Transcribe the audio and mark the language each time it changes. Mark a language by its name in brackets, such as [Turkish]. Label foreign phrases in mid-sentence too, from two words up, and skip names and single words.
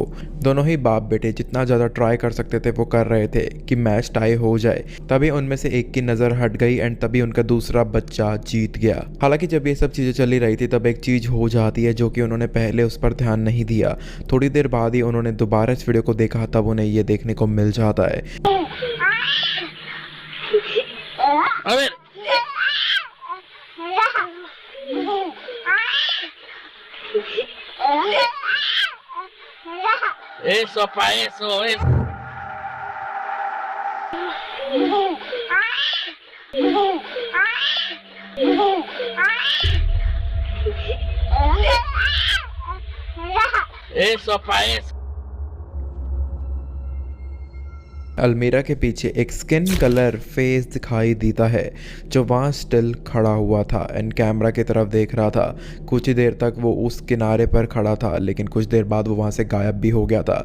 [Hindi] दोनों ही बाप बेटे जितना ज़्यादा ट्राई कर सकते थे वो कर रहे थे कि [English] match tie [Hindi] हो जाए। तभी उनमें से एक की नज़र हट गई एंड तभी उनका दूसरा बच्चा जीत गया। हालांकि जब ये सब चीज़ें चली रही थी तब एक चीज़ हो जाती है जो कि उन्होंने पहले उस पर ध्यान नहीं दिया। थोड़ी देर बाद ही उन्होंने दोबारा इस वीडियो को देखा तब उन्हें ये देखने को मिल जाता है। [Spanish] A ver. Eso, pa' eso, es. Eso, pa' eso. [Hindi] अलमीरा के पीछे एक [English] skin color face [Hindi] दिखाई देता है जो वहाँ स्टिल खड़ा हुआ था एंड कैमरा की तरफ देख रहा था। कुछ ही देर तक वो उस किनारे पर खड़ा था लेकिन कुछ देर बाद वो वहाँ से गायब भी हो गया था।